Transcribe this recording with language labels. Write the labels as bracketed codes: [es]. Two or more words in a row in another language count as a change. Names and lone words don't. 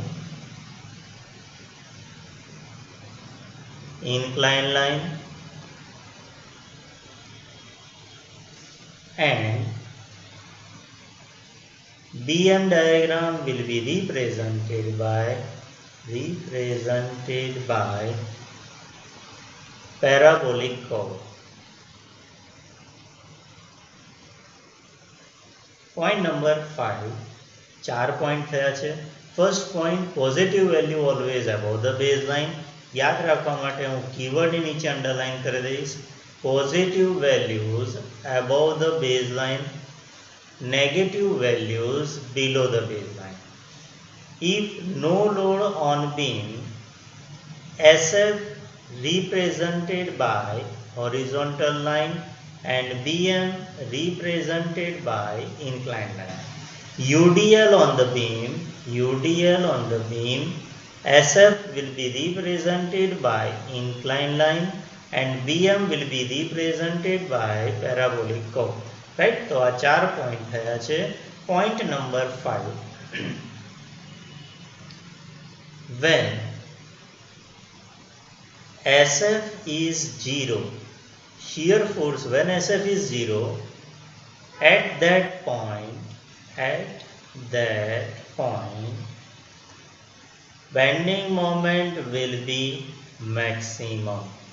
[en] inclined line and BM diagram will be represented by parabolic curve. Point number [gu] 5, 4 point થયા છે. [en] first point, positive value always above the baseline. [gu] યાદ રાખવા માટે હું કીવર્ડની નીચે અંડરલાઇન કરી દઈશ. [en] positive values above the baseline, negative values below the baseline. If no load on beam, SF represented by horizontal line and BM represented by inclined line. UDL on the beam, SF will be represented by inclined line and BM will be represented by parabolic curve. Right? [gu] તો આ 4 પોઈન્ટ થયા છે. [en] point number 5, when SF is 0, shear force when SF is 0, at that point bending moment will be maximum.